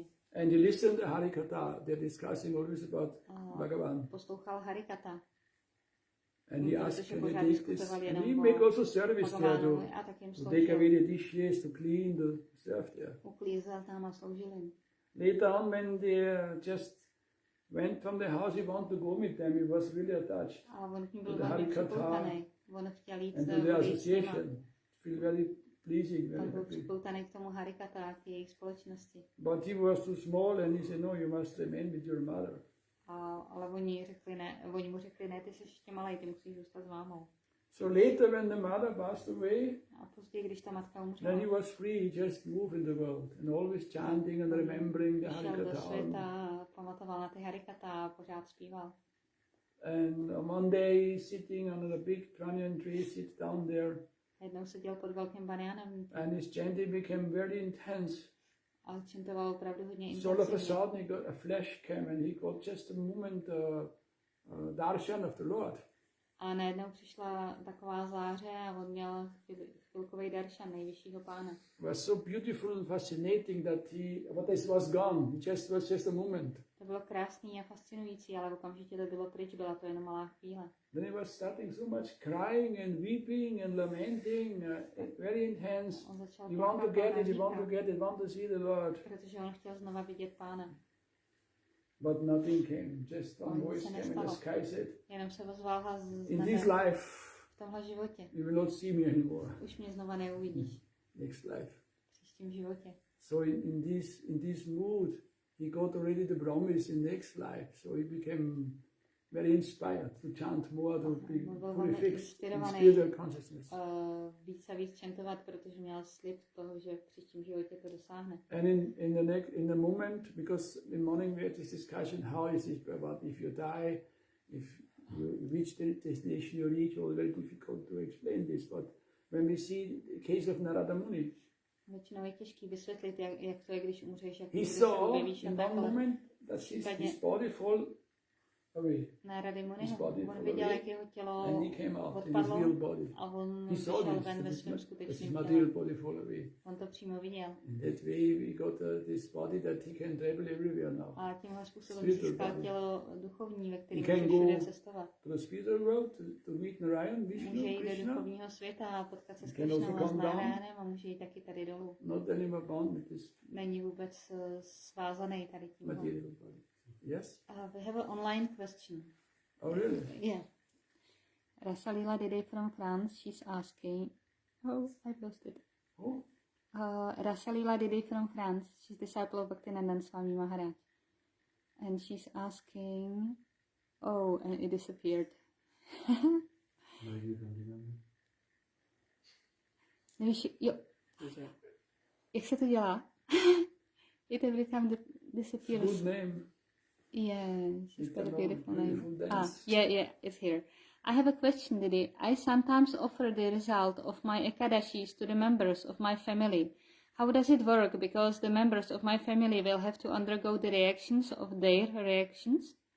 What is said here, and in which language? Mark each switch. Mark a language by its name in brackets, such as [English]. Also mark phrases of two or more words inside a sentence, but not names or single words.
[English] And he listened to Harikatha. They're discussing always about Bhagavan. [Czech] Poslouchal Harikatha. [English] And he asked, can you take this? And he make also service there to take away the dishes, to clean, to serve there. [Czech] Uklízel tam a sloužil jim. [English] Later on, when they just went from the house, he wanted to go with them. He was really attached to the Harikatha and to the association. Feel very pleasing, very happy. But he was too small and he said, no, you must remain with your mother. [Czech] Ale oni mu řekli ne, ty jsi ještě malej, ty musíš zůstat s mámou. [English] So later when the mother passed away, [Czech] A později, když ta matka [English] then [Czech] umřela, [English] he was free, just move in the world and always chanting and remembering the [Czech] šel do [English] Harikatha. [Czech] světa, pamatoval na ty harikata, pořád zpíval. [English] And one day sitting under a big banyan tree, sits down there, [Czech] Jednou seděl pod velkým baniánem [English] and his chanting became very intense. [Czech] a čintoval opravdu hodně [English] So all of a [Czech] intenzivně. [English] sudden he got a flash came and he got just a moment darshan of the Lord. [Czech] A najednou přišla taková záře a on měl chvilkový daršan nejvyššího pána. [English] It was so beautiful and fascinating that this was gone. It was just a moment. [Czech] To bylo krásný a fascinující, ale okamžitě to bylo pryč, byla to jenom malá chvíle. [English] Then he was starting so much crying and weeping and lamenting, very intense. [Czech] On začal [English] You want to [Czech] plakat [English] get [Czech] a [English] it, you want to [Czech] říkat, [English] get it, want to see the Lord. [Czech] protože on chtěl znova vidět pána. [English] But nothing came. Just one [Czech] Nic [English] voice [Czech] se [English] came in the [Czech] nestalo. [English] sky said, [Czech] Jenom se ozval hlas z [English] in [Czech] nebe. [English] this life, [Czech] V tomhle životě. [English] you will not see me anymore. [Czech] Už mě znova neuvidíš. [English] Next life. [Czech] V příštím životě. [English] So in this mood, he got already the promise in next life. So he became very inspired to chant more, to be fully fixed in spiritual consciousness. [Czech] Víc a víc čantovat, protože měl slib toho, že v příštím životě to dosáhne. [English] And in the moment, because in morning we had this discussion, how is it about if you die, if you reach the destination you reach, it's very difficult to explain this. But when we see the case of Narada Muni, [Czech] Většinou je těžký vysvětlit, jak to je, když umřeš, jak [English] he [Czech] se [English] saw [Czech] objevíš [English] in [Czech] a [English] one [Czech] takhle. [English] moment that his body fall away, [Czech] Narada Muniho, [English] his body [Czech] on [English] fall [Czech] viděl, [English] away, [Czech] jak jeho tělo [English] and he came out in his [Czech] odpadlo [English] real body. [Czech] a on [English] He saw [Czech] vyšel [English] this, [Czech] ven ve svém [English] that his [Czech] skutečném [English] material [Czech] těle. [English] body fall away. [Czech] On to přímo viděl. [English] In that way we got this body that he can travel everywhere now. [Czech] A tímhle způsobem [English] Spiritual [Czech] získal [English] body. [Czech] tělo duchovní, ve kterém [English] He can [Czech] může všude [English] go [Czech] cestovat. [English] To the spiritual world, to meet Narayan, Bišnu, [Czech] Může jít do [English] Krishna, [Czech] duchovního světa a potkat se s [English] He can also [Czech] Krišnou a s [English] come down. [Czech] Nárájanem a může jít taky tady dolů. [English] not anymore bound with this [Czech] Není vůbec svázaný tady tímhle. [English] material body. Yes? We have an online question. Oh, really? Yeah. Rasalila Dede from France, she's asking. Oh, I've lost it. Oh, Rasalila Dede from France, she's disciple of Bhaktinandan Swami Maharádž. And she's asking. Oh, and it disappeared. [Czech] Nevíš, jo. Jak se to dělá? [English] It every time disappears. good name. Yeah, she's got a beautiful Beautiful name. dance. Yeah, it's here. I have a question, Didi. I sometimes offer the result of my ekadashis to the members of my family. How does it work? Because the members of my family will have to undergo the reactions of their reactions.